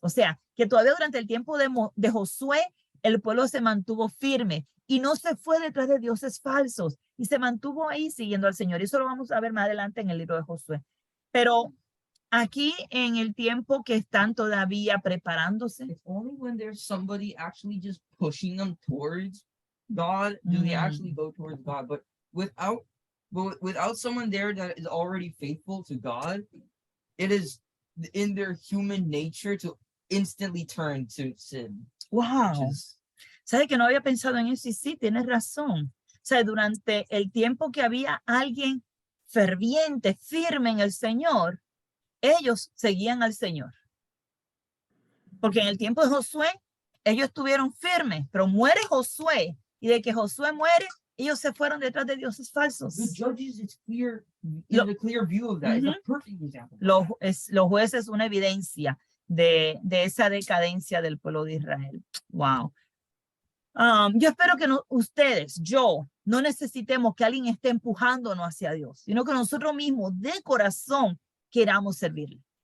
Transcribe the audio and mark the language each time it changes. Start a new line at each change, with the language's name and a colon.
Spanish: O sea, que todavía durante el tiempo de Josué, el pueblo se mantuvo firme y no se fue detrás de dioses falsos y se mantuvo ahí siguiendo al Señor. Y eso lo vamos a ver más adelante en el libro de Josué. Pero aquí en el tiempo que están todavía preparándose.
English: It's only when there's somebody actually just pushing them towards God do they actually go towards God. But without someone there that is already faithful to God, it is in their human nature to instantly turn to sin. Wow.
Spanish: ¿Sabe que no había pensado en eso? Y sí, tienes razón. O sea, durante el tiempo que había alguien ferviente, firme en el Señor, ellos seguían al Señor. Porque en el tiempo de Josué, ellos estuvieron firmes, pero muere Josué. Y de que Josué muere, ellos se fueron detrás de dioses falsos.
English: The Judges is clear, is a clear view of that. It's a perfect example.
Spanish: Los jueces, una evidencia de esa decadencia del pueblo de Israel. Wow. Yo espero que yo, no necesitemos que alguien esté empujándonos hacia Dios, sino que nosotros mismos de corazón queramos servirle.